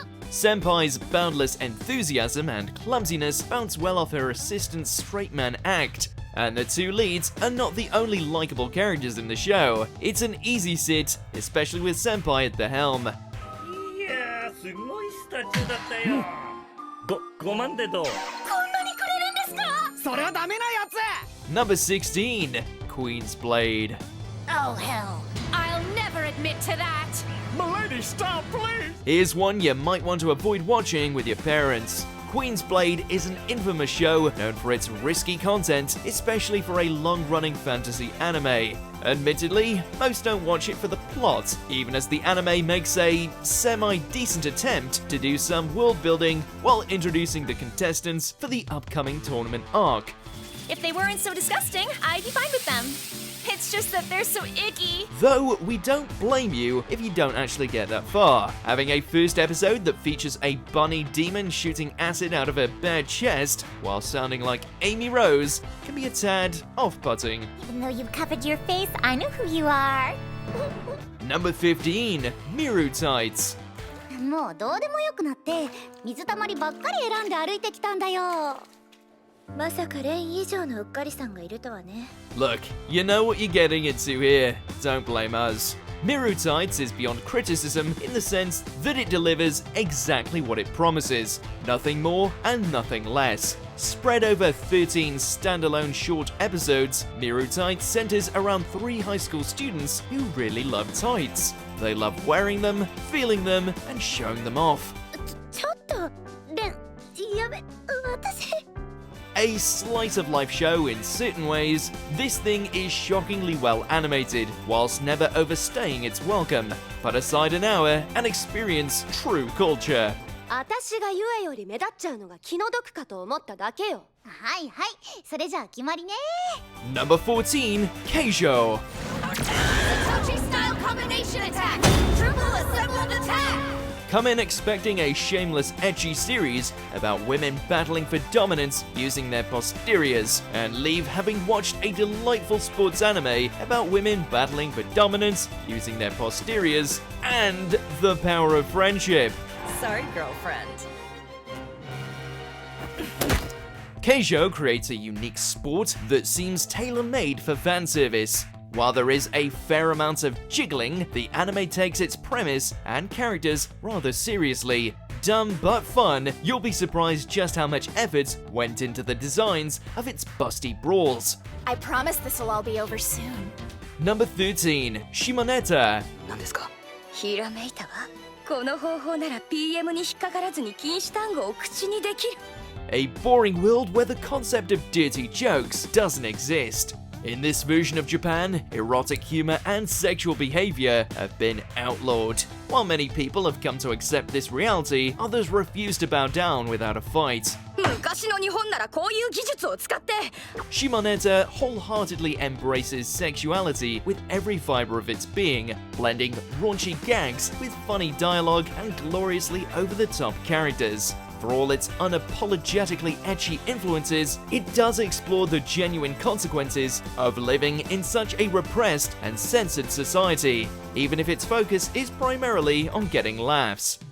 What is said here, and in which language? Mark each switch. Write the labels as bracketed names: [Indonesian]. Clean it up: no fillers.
[English] Senpai's boundless enthusiasm and clumsiness bounce well off her assistant's straight man act. And the two leads are not the only likable characters in the show. It's an easy sit, especially with Senpai at the helm. [Japanese] すごいスタチューだったよ。 5万でどう？こんなにくれるんですか？それはダメなやつ。 [English] Number 16, Queen's Blade. Oh hell, I'll never admit to that. Milady, stop, please. Here's one you might want to avoid watching with your parents. Queen's Blade is an infamous show known for its risky content, especially for a long-running fantasy anime. Admittedly, most don't watch it for the plot, even as the anime makes a semi-decent attempt to do some world building while introducing the contestants for the upcoming tournament arc. If they weren't so disgusting, I'd be fine with them. It's just that they're so icky. Though we don't blame you if you don't actually get that far. Having a first episode that features a bunny demon shooting acid out of her bare chest while sounding like Amy Rose can be a tad off-putting. Even though you've covered your face, I know who you are. Number 15, Miru Tights. [Japanese] もうどうでもよくなって水たまりばっかり選んで歩いてきたんだよ。まさかレン以上のうっかりさんがいるとはね。 [English] Look, you know what you're getting into here. Don't blame us. Miru Tights is beyond criticism in the sense that it delivers exactly what it promises. Nothing more and nothing less. Spread over 13 standalone short episodes, Miru Tights centers around 3 high school students who really love tights. They love wearing them, feeling them, and showing them off. [Japanese] ちょっとレンやべ私。 [English] A slice of life show in certain ways, this thing is shockingly well animated, whilst never overstaying its welcome. Put aside an hour and experience true culture. [Japanese] 私がゆえより目立っちゃうのが気の毒かと思っただけよ。はいはい、それじゃあ決まりね。 [English] Number 14, Keijo. Touchy style combination attack. Triple assembled attack. Come in expecting a shameless ecchi series about women battling for dominance using their posteriors, and leave having watched a delightful sports anime about women battling for dominance using their posteriors and the power of friendship. Sorry, girlfriend. Keijo creates a unique sport that seems tailor-made for fan service. While there is a fair amount of jiggling, the anime takes its premise and characters rather seriously. Dumb but fun, you'll be surprised just how much effort went into the designs of its busty brawls. I promise this will all be over soon. Number 13, Shimoneta. [Japanese] 何ですか？ひらめいたわ。この方法なら PM に引っかからずに禁止単語を口にできる。 [English] A boring world where the concept of dirty jokes doesn't exist. In this version of Japan, erotic humor and sexual behavior have been outlawed. While many people have come to accept this reality, others refuse to bow down without a fight. [Japanese] 昔の日本ならこういう技術を使って。 [English] Shimoneta wholeheartedly embraces sexuality with every fiber of its being, blending raunchy gags with funny dialogue and gloriously over-the-top characters. For all its unapologetically ecchi influences, it does explore the genuine consequences of living in such a repressed and censored society, even if its focus is primarily on getting laughs.